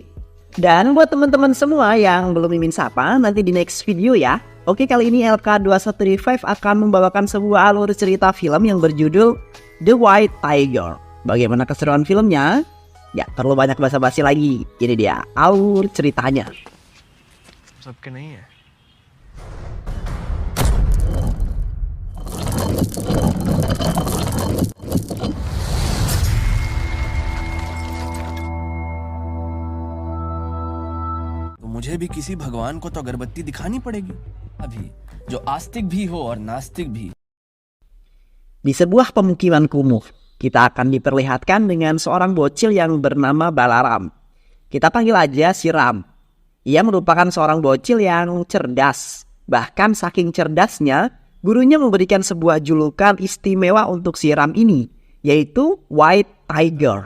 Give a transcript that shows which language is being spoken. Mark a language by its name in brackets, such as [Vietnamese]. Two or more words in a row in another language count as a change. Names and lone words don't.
[Indonesian] Dan buat teman-teman semua yang belum mimin sapa, nanti di [English] next video [Indonesian] ya. Oke, kali ini LK21 Revive akan membawakan sebuah alur cerita film yang berjudul The White Tiger. Bagaimana keseruan filmnya? Ya, perlu banyak basa-basi lagi. Ini dia alur ceritanya. [Hindi] सबके नहीं है। तो मुझे भी किसी भगवान को तो अगरबत्ती दिखानी पड़ेगी अभी, जो आस्तिक भी हो और नास्तिक भी। [Indonesian] Di sebuah pemukiman kumuh, kita akan diperlihatkan dengan seorang bocil yang bernama Balaram. Kita panggil aja si Ram. Ia merupakan seorang bocil yang cerdas. Bahkan saking cerdasnya, gurunya memberikan sebuah julukan istimewa untuk si Ram ini, yaitu White Tiger.